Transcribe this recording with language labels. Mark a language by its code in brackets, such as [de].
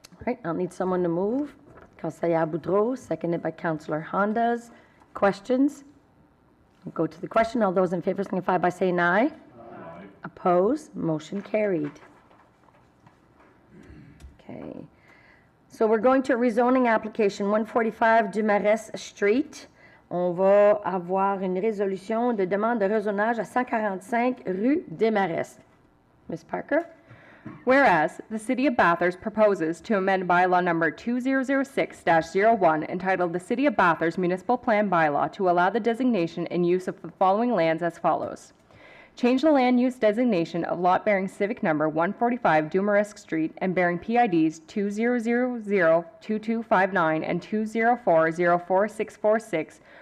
[en] All right, I'll need someone to move. Councillor Boudreau, seconded by Councillor Hondas. Questions? We'll go to the question. All those in favor signify by saying aye. Aye. Opposed? Motion carried. Okay. So we're going to rezoning application 145 Dumarest Street. [fr] On va avoir une résolution de demande de rezonage à 145 rue Desmarest. [en] Ms. Parker? Whereas the City of Bathurst proposes to amend bylaw number 2006-01 entitled the City of Bathurst Municipal Plan Bylaw to allow the designation and use of the following lands as follows. Change the land use designation of lot bearing civic number 145 Dumarest Street and bearing PIDs 20002259 and 204-04646.